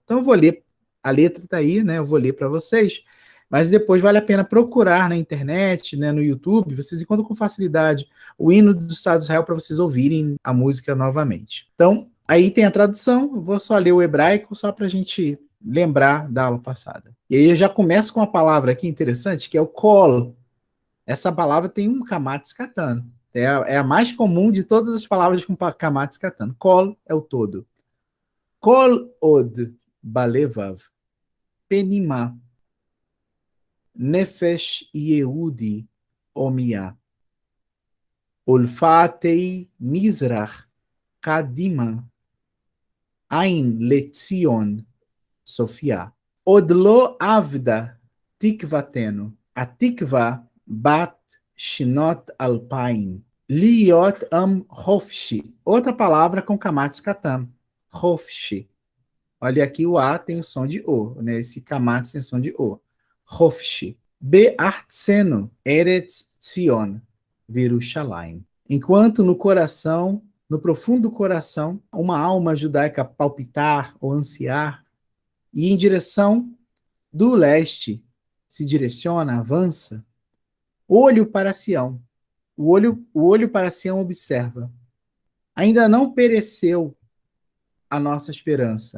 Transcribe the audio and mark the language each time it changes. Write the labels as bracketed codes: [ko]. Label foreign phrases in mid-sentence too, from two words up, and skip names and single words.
[pt] Então, eu vou ler, a letra está aí, né, eu vou ler para vocês, mas depois vale a pena procurar na internet, né, no YouTube, vocês encontram com facilidade o hino do Estado de Israel para vocês ouvirem a música novamente. Então, aí tem a tradução, eu vou só ler o hebraico, só para a gente lembrar da aula passada. E aí eu já começo com uma palavra aqui interessante, que é o kol. Essa palavra tem um [he] קמץ קטן. [pt] É a mais comum de todas as palavras com [he] קמץ קטן. [pt] Kol é o todo. [he] כל עוד בלבב פנימה נפש יהודי הומיה ולפאתי מזרח קדימה עין לציון צופיה עוד לא אבדה תקותנו התקוה בת שנות אלפים להיות עם חפשי. [pt] Outra palavra com [he] קמץ קטן. Hofshi. [pt] Olha aqui, o A tem o som de O, né? Esse kamatz tem o som de O. [he] Hofshi. בארצנו ארץ ציון וירושלים. [pt] Enquanto no coração, no profundo coração, uma alma judaica palpitar ou ansiar, e em direção do leste se direciona, avança, olho para Sião. O olho para Sião observa. Ainda não pereceu a nossa esperança.